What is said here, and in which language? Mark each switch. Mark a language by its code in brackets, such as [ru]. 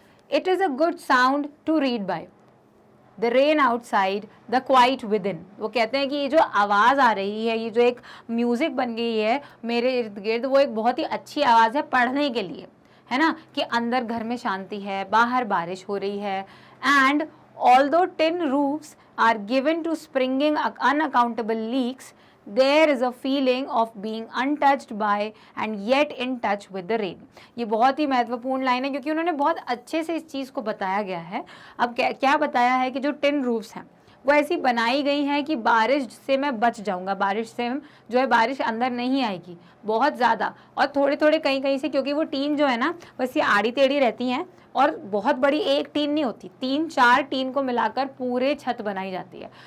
[en] It is a good sound to read by, the rain outside, the quiet within. [hi] वो कहते हैं कि ये जो आवाज़ आ रही है, ये जो एक म्यूज़िक बन गई है मेरे इर्द गिर्द, वो एक बहुत ही अच्छी आवाज़ है पढ़ने के लिए, है ना, कि अंदर घर में शांति है, बाहर बारिश हो रही है। [en] And although tin roofs are given to springing unaccountable leaks, there is a feeling of being untouched by and yet in touch with the rain। [hi] ये बहुत ही महत्वपूर्ण लाइन है क्योंकि उन्होंने बहुत अच्छे से इस चीज़ को बताया गया है। अब क्या बताया है कि जो टिन रूफ्स हैं वो ऐसी बनाई गई हैं कि बारिश से मैं बच जाऊंगा, बारिश से जो है बारिश अंदर नहीं आएगी बहुत ज़्यादा, और थोड़े थोड़े कहीं कहीं से, क्योंकि वो टीन जो है ना वैसी आड़ी टेढ़ी रहती हैं और बहुत बड़ी एक टीन नहीं होती, 3-4 टीन को मिलाकर पूरे छत बनाई जाती है।